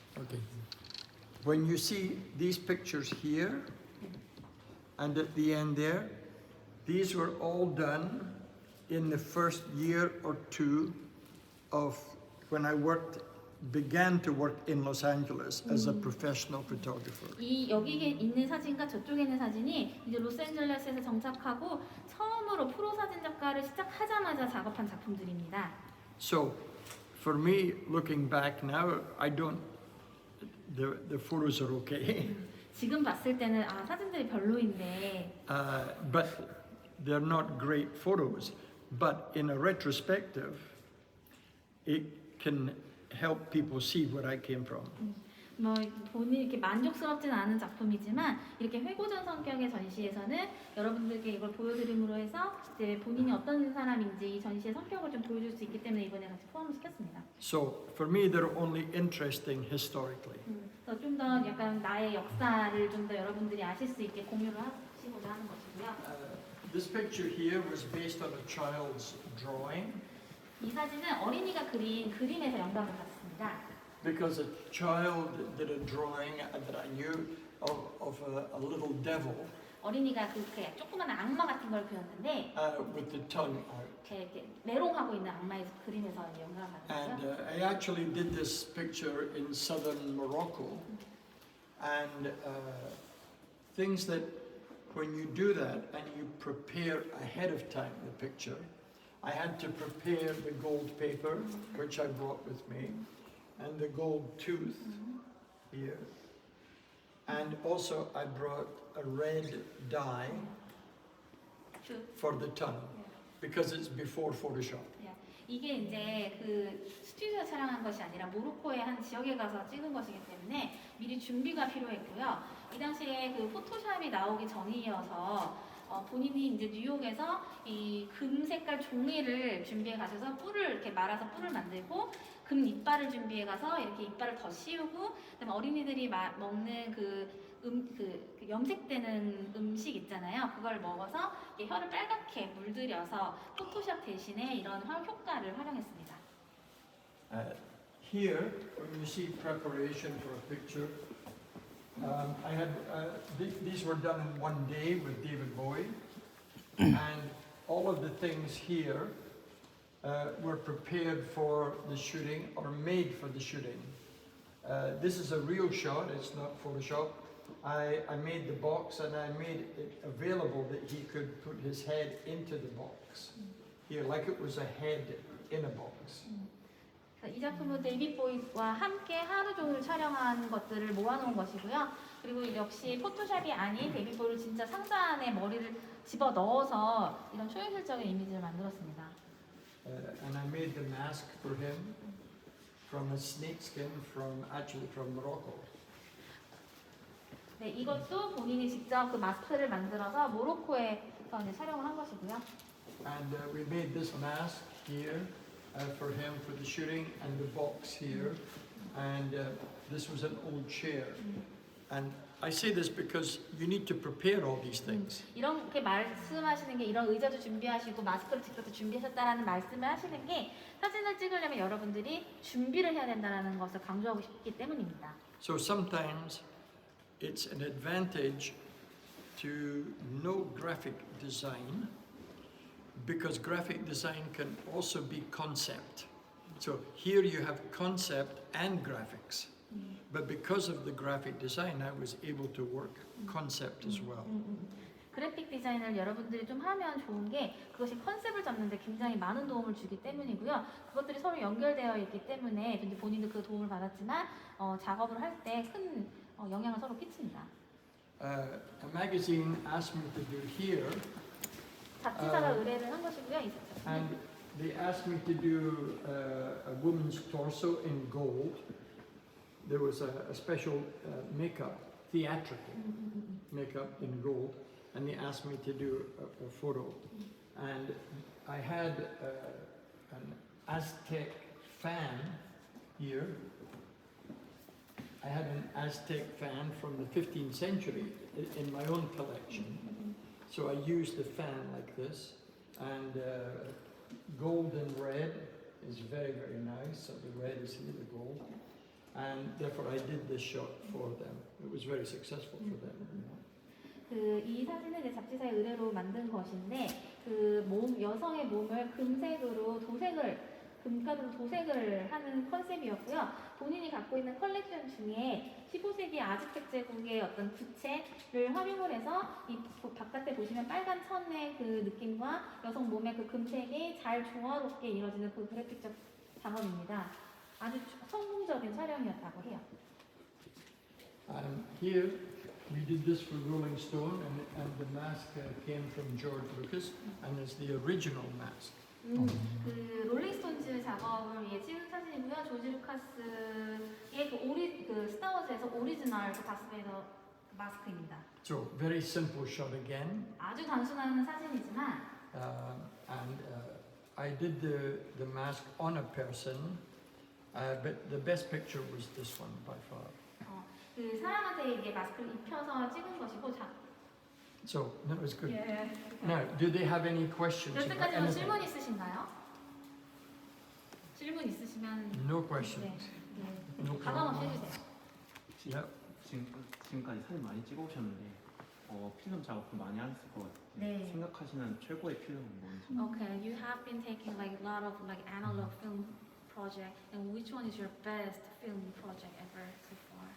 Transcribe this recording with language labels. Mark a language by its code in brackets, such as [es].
[en] Okay. When you see these pictures here and at the end there, these were all done in the first year or two of when I began to work in Los Angeles as a professional photographer. [ko] 이 여기에 있는 사진과 저쪽에 있는 사진이 이제 로스앤젤레스에서 정착하고 처음으로 프로 사진 작가를 시작하자마자 작업한 작품들입니다. [en] So, for me, looking back now, the photos are okay, [ko] 지금 봤을 때는 아 사진들이 별로인데 [en] but they're not great photos. But in a retrospective, it can help people see where I came from. [ko] 뭐 본인이 이렇게 만족스럽지는 않은 작품이지만 이렇게 회고전 성격의 전시에서는 여러분들께 이걸 보여드림으로 해서 이제 본인이 어떤 사람인지 이 전시의 성격을 좀 보여줄 수 있기 때문에 이번에 같이 포함을 시켰습니다. [en] So for me, they're only interesting historically. [ko] 그래서 좀 더 약간 나의 역사를 좀 더 여러분들이 아실 수 있게 공유를 하시고자 하는 것이고요. [en] This picture here was based on a child's drawing [ko] 이 사진은 어린이가 그린 그림에서 영감을 받았습니다. [en] because a child did a drawing that I knew of a little devil [ko] 어린이가 그 조그만 악마 같은 걸 그렸는데 [en] with the tongue out. [ko] 이렇게 메롱하고 있는 악마의 그림에서 영감을 [en] And [ko] 받았죠. [en] I actually did this picture in southern Morocco. And things that when you do that and you prepare ahead of time the picture, I had to prepare the gold paper, which I brought with me, and the gold tooth here. And also I brought a red dye for the tongue, because it's before Photoshop. [ko] 이게 이제 그 스튜디오 촬영한 것이 아니라 모로코의 한 지역에 가서 찍은 것이기 때문에 미리 준비가 필요했고요. 이 당시에 그 포토샵이 나오기 전이어서 본인이 이제 뉴욕에서 이 금 색깔 종이를 준비해 가셔서 뿔을 이렇게 말아서 뿔을 만들고 금 이빨을 준비해 가서 이렇게 이빨을 더 씌우고 그다음에 어린이들이 먹는 그 염색되는 음식 있잖아요. 그걸 먹어서 이렇게 혀를 빨갛게 물들여서 포토샵 대신에 이런 효과를 활용했습니다. [en] Here, when you see preparation for a picture, I had these were done in one day with David Bowie, and all of the things here were prepared for the shooting or made for the shooting. This is a real shot; it's not Photoshop. I made the box and I made it available that he could put his head into the box here, like it was a head in a box. [ko] 이 작품은 데이빗 보이와 함께 하루 종일 촬영한 것들을 모아놓은 것이고요. 그리고 역시 포토샵이 아닌 데이빗 보이를 진짜 상자 안에 머리를 집어 넣어서 이런 초현실적인 이미지를 만들었습니다. [en] And I made the mask for him from a snakeskin from Morocco. [ko] 네, 이것도 본인이 직접 그 마스크를 만들어서 모로코에서 이제 촬영을 한 것이고요. [en] And we made this mask here for him for the shooting, and the box here, and this was an old chair. And I say this because you need to prepare all these things. [ko] 이렇게 말씀하시는 게 이런 의자도 준비하시고 마스크를 직접 준비하셨다라는 말씀을 하시는 게 사진을 찍으려면 여러분들이 준비를 해야 된다는 것을 강조하고 싶기 때문입니다. [en] So sometimes it's an advantage to know graphic design, because graphic design can also be concept. So here you have concept and graphics. But because of the graphic design, I was able to work concept as well. [ko] 그래픽 디자인을 여러분들이 좀 하면 좋은 게 그것이 컨셉을 잡는데 굉장히 많은 도움을 주기 때문이고요. 그것들이 서로 연결되어 있기 때문에 이제 본인도 그 도움을 받았지만 작업을 할 때 큰 영향을 서로 끼칩니다. [en] A magazine asked me to do here, [ko] 잡지사가 의뢰를 한 것이고요. [en] and they asked me to do a woman's torso in gold. There was a special makeup, theatrical makeup in gold, and they asked me to do a photo. And I had an Aztec fan here. I had an Aztec fan from the 15th century in my own collection. So I used the fan like this, and gold and red is very, very nice. So the red is here, the gold. And therefore I did this shot for them. It was very successful for them. [ko] 이 사진은 이제 잡지사의 의뢰로 만든 것인데 여성의 몸을 금색으로 금가루로 도색을 하는 컨셉이었고요. 본인이 갖고 있는 컬렉션 중에 15세기 아즈텍 제국의 어떤 구체를 활용을 해서 이 바깥에 보시면 빨간 천의 그 느낌과 여성 몸의 그 금색이 잘 조화롭게 이루어지는 그 그래픽적 작업입니다. 아주 성공적인 촬영이었다고 해요. [en] Here we did this for Rolling Stone, and the mask came from George Lucas, and it's the original mask. [ko] 그 롤링스톤즈 작업을 위해 찍은 사진이고요. 조지 루카스의 그 스타워즈에서 오리지널 그 다스베이더 마스크입니다. [en] So very simple shot again. [ko] 아주 단순한 사진이지만 [en] And I did the mask on a person, but the best picture was this one by far. [ko] 그 사람한테 이게 마스크를 입혀서 찍은 것이고 [en] So that was good. [ko] 예. [en] Now, do they have any questions about [ko] 여태까지 [en] anything? [ko] 질문 있으신가요? 질문 있으시면 [en] No questions. No [ko] 가감 없이 [en] problem. [ko] 해주세요. [en] Yeah. [ko] 지금까지 사진 많이 찍어오셨는데 필름 작업도 많이 하셨을 것 같아요. 네. 생각하시는 최고의 필름은 뭔지? [en] Okay, you have been taking like a lot of like analog film project, and which one is your best film project ever so far?